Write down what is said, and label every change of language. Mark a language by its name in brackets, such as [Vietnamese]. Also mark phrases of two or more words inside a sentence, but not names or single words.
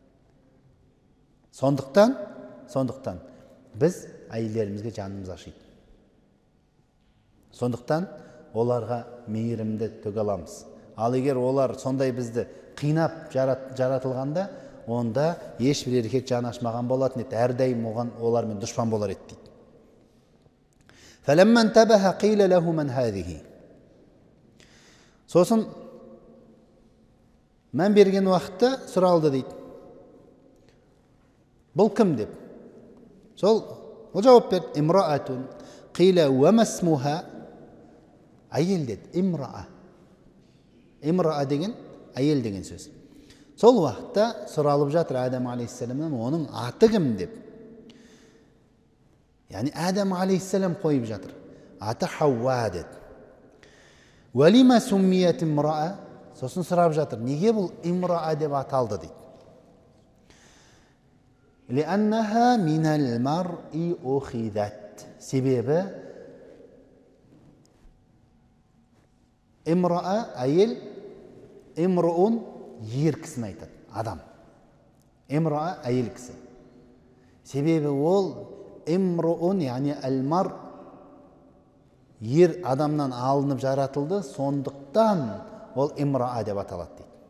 [Kazakh] Сондықтан біз әйелдерімізге жанымыз ашиды. Сондықтан оларға мейірімді төге аламыз. Ал егер олар сондай бізді қинап жаратылғанда, онда ешбір еркек жан ашмаған болатын еді. Әрдайым олармен дұшпан болар еді дейді. [Arabic] فَلَمَّنْ تَبَهَ قِيلَ لَهُ مَنْ هَذِهِ. [Kazakh] Сосын мән берген уақытта сұралды дейді. Бұл кім деп? Сол жауап берді. Имраатун. [Arabic] قيل وما اسمها. [Kazakh] Әйел деді. Имраа деген әйел деген сөз. Сол уақытта сұралып жатыр Адам алейхиссаламнан, оның аты кім деп. Яғни Адам алейхиссалам қойып жатыр. Аты Хауа деді. [Arabic] ولم سميت امرأة. [Kazakh] Сосын сұрап жатыр. Неге бұл имраа деп аталды дейді. [Arabic] لأنها من المرء أخذت. [Kazakh] Себебі имроа әйел, имруун ер кісіні айтады, адам. Имроа әйел кісі. Себебі ол имруун, яғни әлмар, ер адамнан алынып жаратылды, сондықтан ол имроа деп аталады дейді.